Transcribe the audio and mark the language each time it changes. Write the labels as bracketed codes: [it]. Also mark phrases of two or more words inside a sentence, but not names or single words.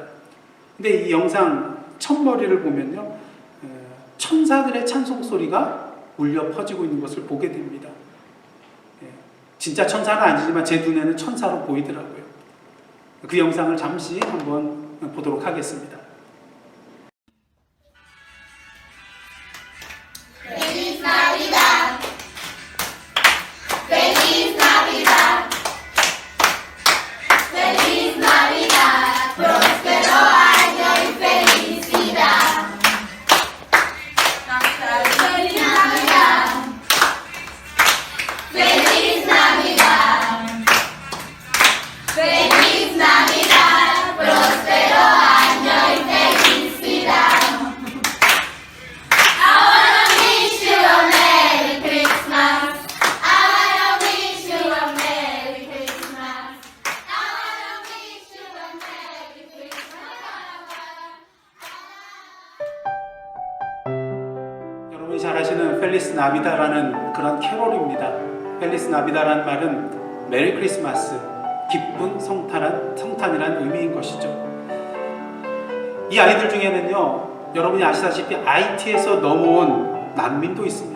[ko] 근데 이 영상 첫머리를 보면요, 천사들의 찬송 소리가 울려 퍼지고 있는 것을 보게 됩니다. 진짜 천사는 아니지만 제 눈에는 천사로 보이더라고요. 그 영상을 잠시 한번 보도록 하겠습니다. [es] Feliz Navidad. Feliz Navidad. Feliz Navidad. Próspero año y felicidad. Feliz Navidad. Feliz Navidad. Feliz Navidad. Próspero año y felicidad. [en] I wanna wish you a Merry Christmas. I wanna wish you a Merry Christmas. I wanna wish you a Merry Christmas. [ko] 여러분이 잘 아시는 펠리스 나비다라는 그런 캐롤입니다. 펠리스 나비다라는 말은 메리 크리스마스, 기쁜 성탄이라는 의미인 것이죠. 이 아이들 중에는요, 여러분이 아시다시피 IT에서 넘어온 난민도 있습니다.